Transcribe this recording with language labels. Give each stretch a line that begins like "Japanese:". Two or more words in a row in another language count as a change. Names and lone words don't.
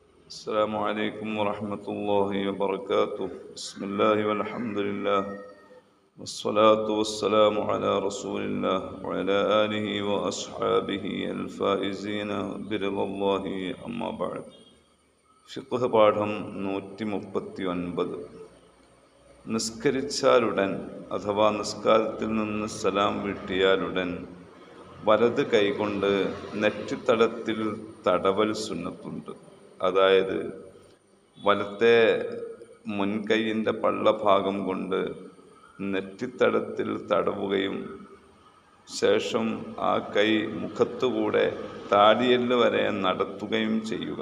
Arabic: السلام عليكم ورحمة الله وبركاته. بسم الله والحمد لله والصلاة والسلام على رسول الله وعلى آله وأصحابه الفائزين برضا الله أما بعد.
Malayalam: ഫിഖ്ഹ് പാഠം 139. നിസ്കരിച്ചാലുടൻ അഥവാ നിസ്കാരത്തിൽ നിന്ന് സലാം വീട്ടിയാലുടൻ വലത് കൈകൊണ്ട് നെറ്റിത്തടത്തിൽ തടവൽ സുന്നത്തുണ്ട്. അതായത് വലത്തെ മുൻകൈയിൻ്റെ പള്ളഭാഗം കൊണ്ട് നെറ്റിത്തടത്തിൽ തടവുകയും ശേഷം ആ കൈ മുഖത്തുകൂടെ താടിയെല്ല് വരെ നടത്തുകയും ചെയ്യുക.